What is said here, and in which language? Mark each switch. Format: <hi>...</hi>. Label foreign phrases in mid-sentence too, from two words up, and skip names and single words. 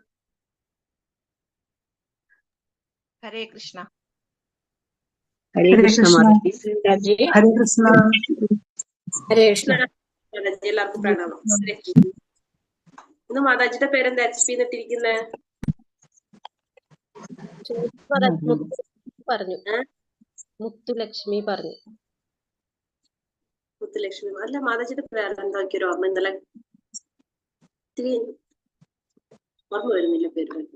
<ml>Hare Krishna. Hare Krishna Mataji. Hare Krishna. Hare Krishna. മാതാജി എല്ലാവർക്കും പ്രണാമം. ഇന്ന് മാതാജിയുടെ പേരെന്താ HP എന്നിട്ടിരിക്കുന്നേ? പറഞ്ഞു മുത്തുലക്ഷ്മി പറഞ്ഞു. മുത്തുലക്ഷ്മി അല്ല, മാതാജിയുടെ പേരെന്താ ഒരു ഓർമ്മ ഇന്നലെ ഇത്തിരി ഓർമ്മ വരുന്നില്ല പേര്.</ml>